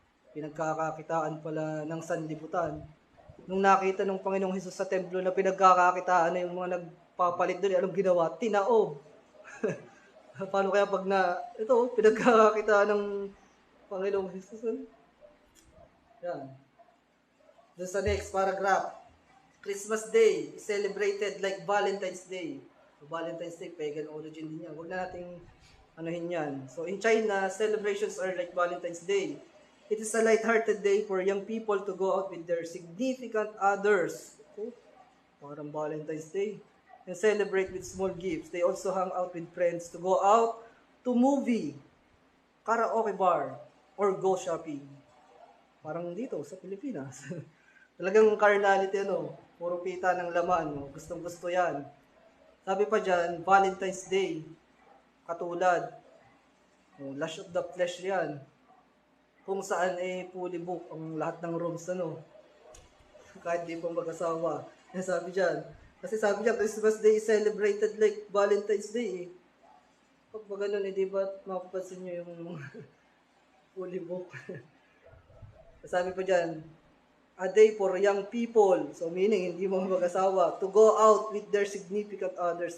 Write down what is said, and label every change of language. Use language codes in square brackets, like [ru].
[tl] Pinagkakakitaan pala ng sanlibutan. Nung nakita ng Panginoong Hesus sa templo na pinagkakakitaan na yung mga nagpapalit doon, anong ginawa? Tinaob. Paano kaya pag pinagkakakitaan ng Panginoong Hesus? Yan. Doon sa [en] next paragraph. Christmas Day is celebrated like Valentine's Day. [tl] So, Valentine's Day, pagan origin din yan. Huwag na nating anuhin yan. [en] So, in China, celebrations are like Valentine's Day. It is a light-hearted day for young people to go out with their significant others. Okay? Parang Valentine's Day. And celebrate with small gifts. They also hang out with friends to go out to movie, karaoke bar, or go shopping. [tl] Parang dito sa Pilipinas. Talagang carnality, puro pita ng laman. Gustong-gusto yan. Sabi pa dyan, Valentine's Day. Katulad. [en] Lush of the flesh yan. [tl] Kung saan fully book ang lahat ng rooms, kahit di pang mag-asawa. Sabi dyan. Kasi sabi dyan, [en] Christmas Day is celebrated like Valentine's Day. [tl] Pag ba ganun, di ba mapapansin nyo yung fully book? Sabi pa dyan, [en] a day for young people. So meaning, [tl] hindi mo mag-asawa. [en] To go out with their significant others.